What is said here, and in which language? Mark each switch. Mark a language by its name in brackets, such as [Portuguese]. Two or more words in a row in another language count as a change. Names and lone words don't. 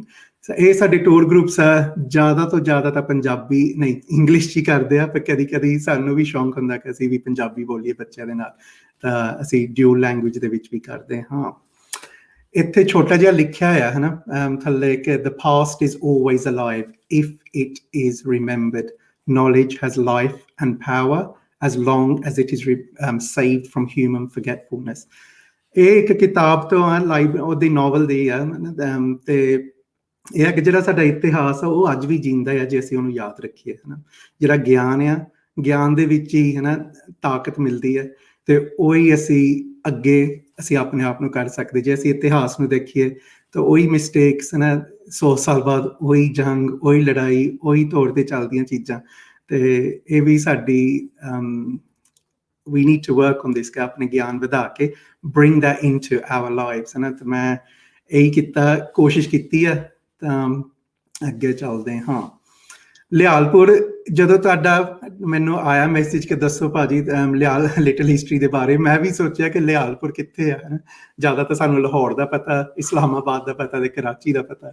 [Punjabi] ਇਹ ਸਾਡੇ ਟੂਰ ਗਰੁੱਪਸ ਆ। ਜ਼ਿਆਦਾ ਤੋਂ ਜ਼ਿਆਦਾ ਤਾਂ ਪੰਜਾਬੀ ਨਹੀਂ, ਇੰਗਲਿਸ਼ 'ਚ ਹੀ ਕਰਦੇ ਆ, ਪਰ ਕਦੀ ਕਦੀ ਸਾਨੂੰ ਵੀ ਸ਼ੌਂਕ ਹੁੰਦਾ ਕਿ ਅਸੀਂ ਵੀ ਪੰਜਾਬੀ ਬੋਲੀਏ ਬੱਚਿਆਂ ਦੇ ਨਾਲ, ਤਾਂ ਅਸੀਂ [English] dual language [Punjabi] ਦੇ ਵਿੱਚ ਵੀ ਕਰਦੇ ਹਾਂ। ਇੱਥੇ ਛੋਟਾ ਜਿਹਾ ਲਿਖਿਆ ਹੋਇਆ ਹੈ ਨਾ ਥੱਲੇ ਕਿ [English] the past is always alive if it is remembered. Knowledge has life and power as long as it is saved from human forgetfulness. [Punjabi] ਇਹ ਇੱਕ ਕਿਤਾਬ ਤੋਂ ਆ, ਉਹਦੀ ਨੋਵਲ ਦੀ ਆ। ਤੇ ਇਹ ਹੈ ਕਿ ਜਿਹੜਾ ਸਾਡਾ ਇਤਿਹਾਸ ਆ ਉਹ ਅੱਜ ਵੀ ਜਿੰਦਾ ਆ ਜੇ ਅਸੀਂ ਉਹਨੂੰ ਯਾਦ ਰੱਖੀਏ, ਹੈ ਨਾ। ਜਿਹੜਾ ਗਿਆਨ ਆ, ਗਿਆਨ ਦੇ ਵਿੱਚ ਹੀ, ਹੈ ਨਾ, ਤਾਕਤ ਮਿਲਦੀ ਹੈ। ਤੇ ਉਹੀ ਅਸੀਂ ਆਪਣੇ ਆਪ ਨੂੰ ਕਰ ਸਕਦੇ। ਜੇ ਅਸੀਂ ਇਤਿਹਾਸ ਨੂੰ ਦੇਖੀਏ ਤਾਂ ਉਹੀ ਮਿਸਟੇਕਸ, ਹੈ ਨਾ, 100 ਸਾਲ ਬਾਅਦ ਉਹੀ ਜੰਗ, ਉਹੀ ਲੜਾਈ, ਉਹੀ ਤੌਰ ਤੇ ਚੱਲਦੀਆਂ ਚੀਜ਼ਾਂ। ਤੇ ਇਹ ਵੀ ਸਾਡੀ [English] we need to work on this, [Punjabi] ਕਿ ਆਪਣੇ ਗਿਆਨ ਵਧਾ ਕੇ [English] bring that into our lives, [Punjabi] ਹੈ ਨਾ। ਤੇ ਮੈਂ ਇਹੀ ਕੀਤਾ, ਕੋਸ਼ਿਸ਼ ਕੀਤੀ ਹੈ। ਤਾਂ ਅੱਗੇ ਚੱਲਦੇ ਹਾਂ। ਲਿਆਲਪੁਰ, ਜਦੋਂ ਤੁਹਾਡਾ ਮੈਨੂੰ ਆਇਆ ਮੈਸੇਜ ਕਿ ਦੱਸੋ ਭਾਜੀ [English] little history [Punjabi] ਦੇ ਬਾਰੇ, ਮੈਂ ਵੀ ਸੋਚਿਆ ਕਿ ਲਿਆਲਪੁਰ ਕਿੱਥੇ ਆ। ਜ਼ਿਆਦਾ ਤਾਂ ਸਾਨੂੰ ਲਾਹੌਰ ਦਾ ਪਤਾ, ਇਸਲਾਮਾਬਾਦ ਦਾ ਪਤਾ ਤੇ ਕਰਾਚੀ ਦਾ ਪਤਾ।